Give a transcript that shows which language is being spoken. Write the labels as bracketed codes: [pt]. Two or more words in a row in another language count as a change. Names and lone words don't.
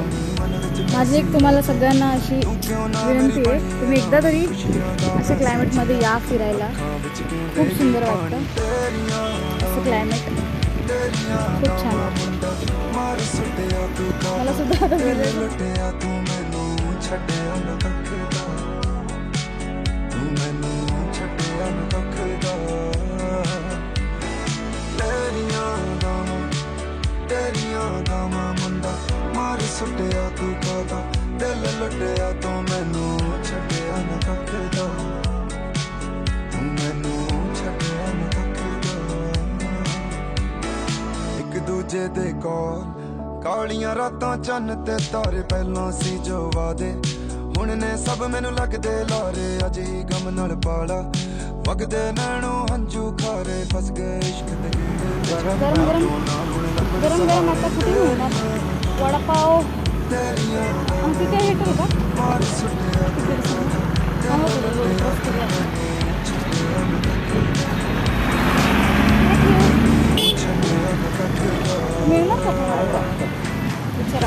[mr] माझी एक तुम्हाला सगळ्यांना अशी विनंती आहे, तुम्ही एकदा तरी अशा क्लायमेटमध्ये या फिरायला. खूप सुंदर वाटतं असं क्लायमेट, खूप छान वाटतं. मला सुद्धा आता [pa] ਮਾਰ ਸੁੱਟਿਆ ਤੂੰ ਕਾਦਾ ਦਿਲ ਲੁੱਟਿਆ ਤੂੰ ਮੈਨੂੰ ਛੱਡਿਆ ਨਾ ਕੱਖਦਾ ਤੂੰ ਮੈਨੂੰ ਛੱਡਿਆ ਨਾ ਕੱਖਦਾ ਇੱਕ ਦੂਜੇ ਦੇ ਕੋਲ ਕਾਲੀਆਂ ਰਾਤਾਂ ਚੰਨ ਤੇ ਤਾਰੇ ਪਹਿਲਾਂ ਸੀ ਜੋ ਵਾਦੇ ਹੁਣ ਨੇ ਸਭ ਮੈਨੂੰ ਲੱਗਦੇ ਲਾਰੇ ਅੱਜ ਹੀ ਗਮ ਨਾਲ ਪਾਲਾ ਵਗਦੇ ਨੈਣੋਂ ਹੰਝੂ ਖਾਰੇ ਫਸ ਗਏ ਇਸ਼ਕ ਦੇ [mr] गरम गरम गरम गरम आता कुठे मिळणार वडापाव? आमची काय हेटर का? मिळणार का विचारा.